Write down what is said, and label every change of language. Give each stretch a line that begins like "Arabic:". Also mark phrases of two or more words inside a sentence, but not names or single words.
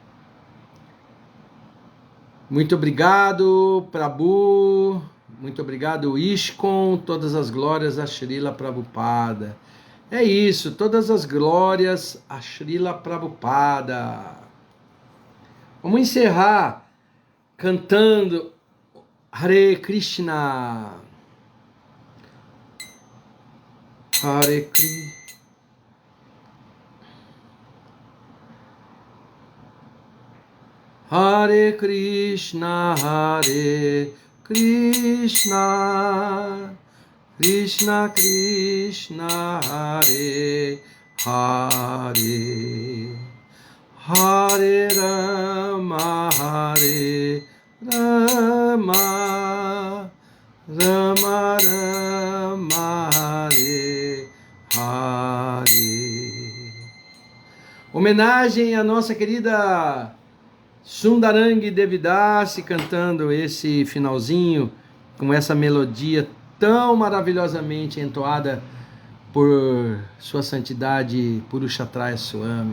Portuguese: Muito obrigado, Prabhu. Muito obrigado, ISKCON. Todas as glórias a Srila Prabhupada. É isso, todas as glórias a Srila Prabhupada. Vamos encerrar cantando Hare Krishna.
Sanskrit: हरे कृष्ण. हरे कृष्ण हरे कृष्ण कृष्ण कृष्ण हरे हरे हरे राम हरे राम राम राम हरे हरे.
Portuguese: Homenagem à nossa querida Sundarang Devidasi, cantando esse finalzinho com essa melodia tão maravilhosamente entoada por sua santidade Purushatraya Swami.